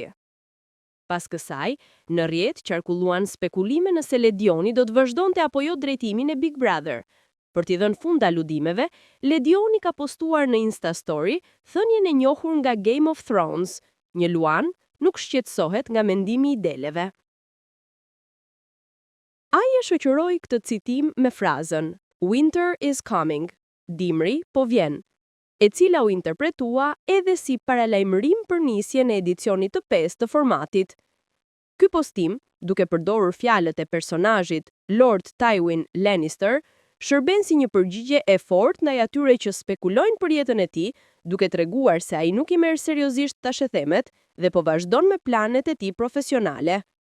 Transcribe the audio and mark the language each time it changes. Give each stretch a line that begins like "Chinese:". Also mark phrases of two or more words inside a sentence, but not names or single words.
Albanian: Pas kësaj, në rrjet qarkulluan spekulime nëse Ledioni do të vazhdonte apo jo drejtimin e Big Brother. Për t'i dhënë fund aludimeve, Ledioni ka postuar në Insta Story thënien e njohur nga Game of Thrones: "Një Luan nuk shqetësohet nga mendimi i deleve." Ai e shoqëroi këtë citim me frazën
English: "Winter is coming",
Albanian: dimri po vjen, e cila u interpretua edhe si paralajmërim për nisjen e edicionit të 5 të formatit. Ky postim, duke përdorur fjalët e personazhit Lord Tywin Lannister, shërben si një përgjigje e fortë ndaj atyre që spekulojnë për jetën e tij, duke treguar se ai nuk i merr seriozisht tashethemet dhe po vazhdon me planet e tij profesionale.